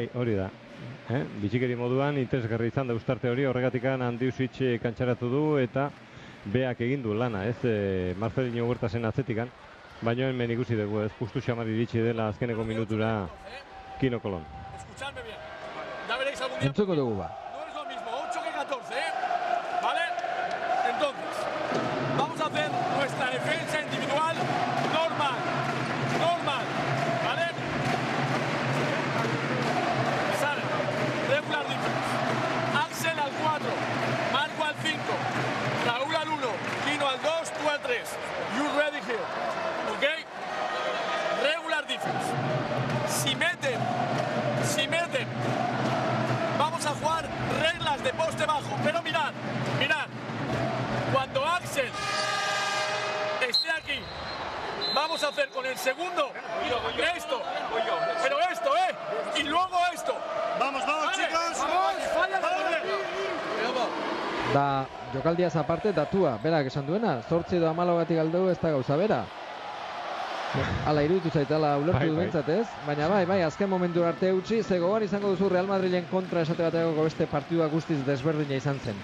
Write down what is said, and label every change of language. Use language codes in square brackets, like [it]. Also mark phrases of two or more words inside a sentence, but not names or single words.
[eu] Bai, hori da. Bitxikeri moduan, interesgarri izan da ustarte hori, horregatik Andiusic kantxaratu du eta beak egin du lana, ez Marcelinho Huertasen atzetikan. Baina hemen ikusi dugu, ez justu xamar iritsi dela azkeneko minutura Kino Kolon. [es] Escuchadme bien. Ya veréis algún día. [eu] Entzuko dugu [es] No es lo mismo 8 que 14, ¿vale? Entonces, vamos a hacer nuestra defensa individual normal, ¿vale? Sale, [en] regular defense. [es] Axel al 4, Marco al 5, Raúl al 1, Kino al 2, tú al 3. [en] You ready here, ¿ok? Regular defense. [es] Si meten, vamos a jugar reglas de poste bajo, pero mirad, cuando Axel esté aquí, vamos a hacer con el segundo esto, pero esto, y luego esto. Vamos, chicos, [eu] Da, jokaldiaz aparte datua, berak esan duena, 8 edo 14 galdu ez da gauza bera. Ala iruditu zaitala ulertu du bentsat, ez? Baina bai, azken momentu arte utzi, ze gogoan izango duzu Real Madrilen kontra esate bategoko beste partidua guztiz desberdina izan zen.